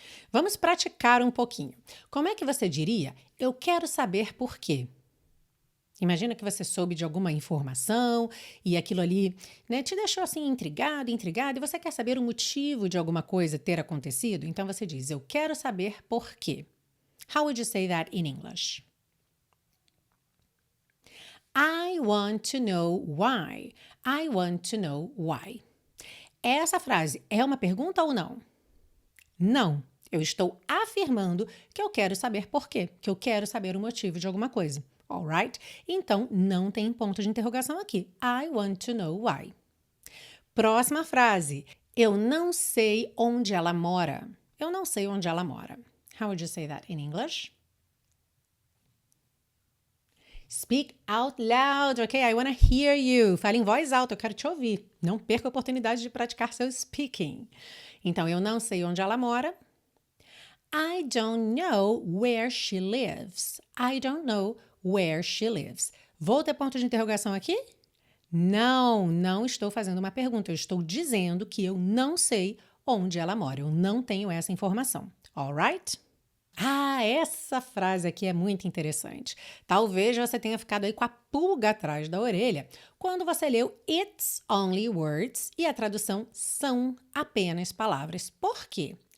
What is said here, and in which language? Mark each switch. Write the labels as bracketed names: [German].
[Portuguese] Vamos praticar um pouquinho. Como é que você diria? Eu quero saber por quê. Imagina que você soube de alguma informação e aquilo ali, né, te deixou assim intrigado, intrigada, e você quer saber o motivo de alguma coisa ter acontecido? Então você diz, eu quero saber por quê. [English] How would you say that in English? I want to know why. I want to know why. [Portuguese] Essa frase é uma pergunta ou não? Não. Eu estou afirmando que eu quero saber por quê, que eu quero saber o motivo de alguma coisa. Alright? Então, não tem ponto de interrogação aqui. [English] I want to know why. [Portuguese] Próxima frase. Eu não sei onde ela mora. Eu não sei onde ela mora. [English] How would you say that in English? Speak out loud, ok? I want to hear you. [Portuguese] Fale em voz alta, eu quero te ouvir. Não perca a oportunidade de praticar seu speaking. Então, eu não sei onde ela mora. [English] I don't know where she lives. I don't know where she lives. [Portuguese] Vou ter ponto de interrogação aqui? Não, não estou fazendo uma pergunta. Eu estou dizendo que eu não sei onde ela mora. Eu não tenho essa informação. Alright? Ah, essa frase aqui é muito interessante. Talvez você tenha ficado aí com a pulga atrás da orelha quando você leu [English] It's only words [Portuguese] e a tradução são apenas palavras. Por quê?